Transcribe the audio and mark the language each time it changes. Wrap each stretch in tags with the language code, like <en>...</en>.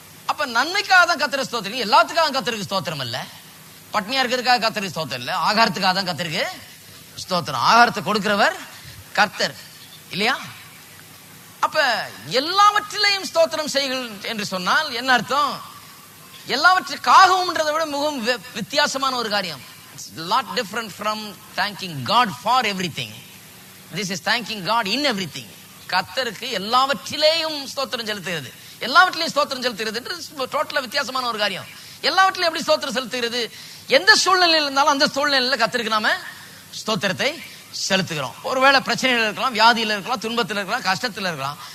<ta>அப்ப நன்மைக்காக தான் கர்த்தரை ஸ்தோத்திரம், எல்லாத்துக்காக கர்த்தருக்கு ஸ்தோத்திரம் இல்ல. பட்னியா இருக்கிறதுக்காக கர்த்தருக்கு ஸ்தோத்திரம் இல்ல, ஆகாரத்துக்காக தான் கர்த்தருக்கு ஸ்தோத்திரம். ஆகாரத்தை கொடுக்கிறவர் கர்த்தர் இல்லையா? அப்ப எல்லாவற்றிலையும் ஸ்தோத்திரம் செய்கள் என்று சொன்னால் என்ன அர்த்தம்? எல்லாவற்றுக்காகவும்ன்றதை விட மிகவும் வித்தியாசமான ஒரு காரியம்.</ta> <en>Lot different from thanking God for everything. This is thanking God in everything.</en> <ta>கர்த்தருக்கு எல்லாவற்றிலேயும் ஸ்தோத்திரம் செலுத்துகிறது, எல்லாவற்றிலையும் ஸ்தோத்திரம் செலுத்துகிறது என்று டோட்டலா வித்தியாசமான ஒரு காரியம். எல்லாவற்றிலும் எப்படி ஸ்தோத்திரம் செலுத்துகிறது? எந்த சூழ்நிலையில் இருந்தாலும் அந்த சூழ்நிலையில கர்த்தருக்கு நாம ஸ்தோத்திரத்தை செலுத்துகிறோம். ஒருவேளை பிரச்சனைகள் இருக்கலாம், வியாதியில இருக்கலாம், துன்பத்தில் இருக்கலாம், கஷ்டத்தில் இருக்கலாம்.</ta>